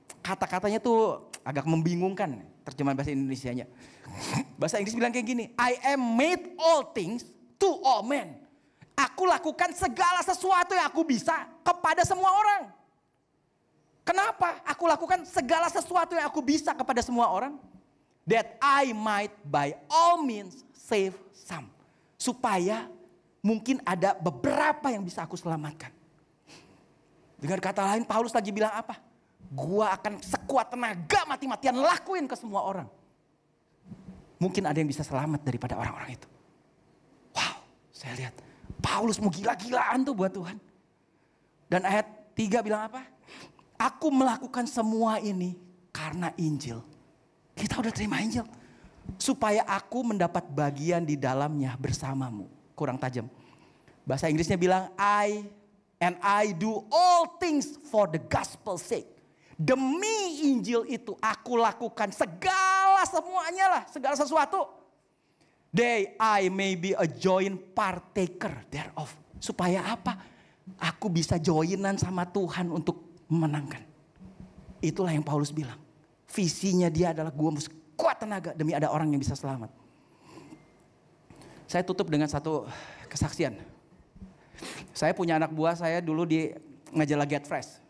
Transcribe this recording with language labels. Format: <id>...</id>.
<id>Kata-katanya tuh agak membingungkan terjemahan bahasa Indonesianya. Bahasa Inggris bilang kayak gini,</id> <en>I am made all things to all men.</en> <id>Aku lakukan segala sesuatu yang aku bisa kepada semua orang. Kenapa aku lakukan segala sesuatu yang aku bisa kepada semua orang?</id> <en>That I might by all means save some.</en> <id>Supaya mungkin ada beberapa yang bisa aku selamatkan. Dengan kata lain Paulus lagi bilang apa? Gua akan sekuat tenaga mati-matian lakuin ke semua orang. Mungkin ada yang bisa selamat daripada orang-orang itu. Wow, saya lihat Paulus mau gila-gilaan tuh buat Tuhan. Dan ayat 3 bilang apa? Aku melakukan semua ini karena Injil. Kita udah terima Injil. Supaya aku mendapat bagian di dalamnya bersamamu. Kurang tajam. Bahasa Inggrisnya bilang</id> <en>I do all things for the gospel's sake.</en> <id>Demi Injil itu aku lakukan segala semuanya lah. Segala sesuatu.</id> <en>That I may be a joint partaker thereof.</en> <id>Supaya apa? Aku bisa joinan sama Tuhan untuk memenangkan. Itulah yang Paulus bilang. Visinya dia adalah gue mesti kuat tenaga demi ada orang yang bisa selamat. Saya tutup dengan satu kesaksian. Saya punya anak buah saya dulu di majalah Get Fresh.</id>